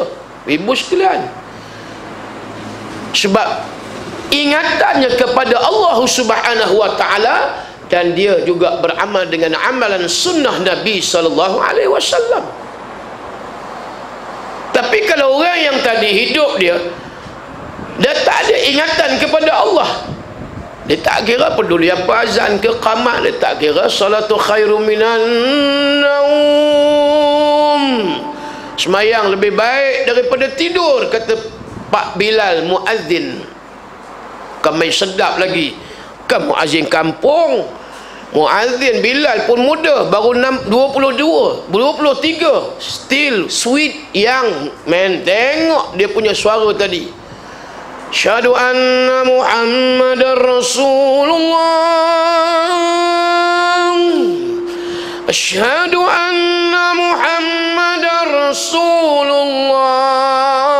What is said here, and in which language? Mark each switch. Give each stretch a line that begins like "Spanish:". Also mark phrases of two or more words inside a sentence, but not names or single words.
Malay: Ibu sekalian, sebab ingatannya kepada Allah
Arabic: سبحانه وتعالى,
Malay: dan dia juga beramal dengan amalan sunnah Nabi SAW. Tapi kalau orang yang tadi hidup dia tak ada ingatan kepada Allah, dia tak kira peduli apa azan ke qamat, dia tak kira
Arabic: الصلاة خير من النوم,
Malay: semayang lebih baik daripada tidur, kata Pak Bilal muazzin. Kamai sedap lagi, kan muazzin kampung. Muazzin Bilal pun muda, baru 22, 23,
English: still sweet young man.
Malay: Tengok dia punya suara tadi.
Arabic: أشهد أن محمدا رسول الله، أشهد أن محمدا رسول الله.